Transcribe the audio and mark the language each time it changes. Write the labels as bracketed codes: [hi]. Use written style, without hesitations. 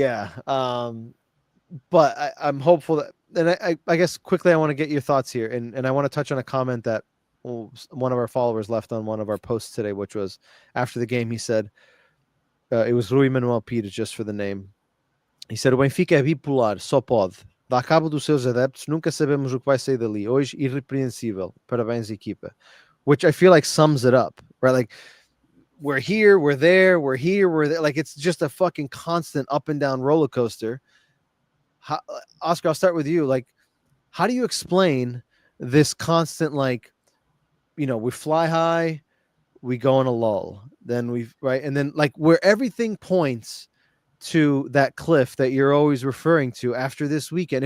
[en] Yeah. But I'm hopeful that, and I guess quickly, I want to get your thoughts here. And I want to touch on a comment that one of our followers left on one of our posts today, which was after the game, he said, it was Rui Manuel Pires, just for the name. [pt] He said, o Benfica é bipolar, só pode. Dá cabo dos seus adeptos, nunca sabemos o que vai sair dali. Hoje, irrepreensível. Parabéns, equipa. [en] Which I feel like sums it up, right? Like, we're here, we're there, we're here, we're there. Like, it's just a fucking constant up and down roller coaster. Oscar, I'll start with you. Like, how do you explain this constant, like, we fly high, we go in a lull, then and then like where everything points to that cliff that you're always referring to after this weekend.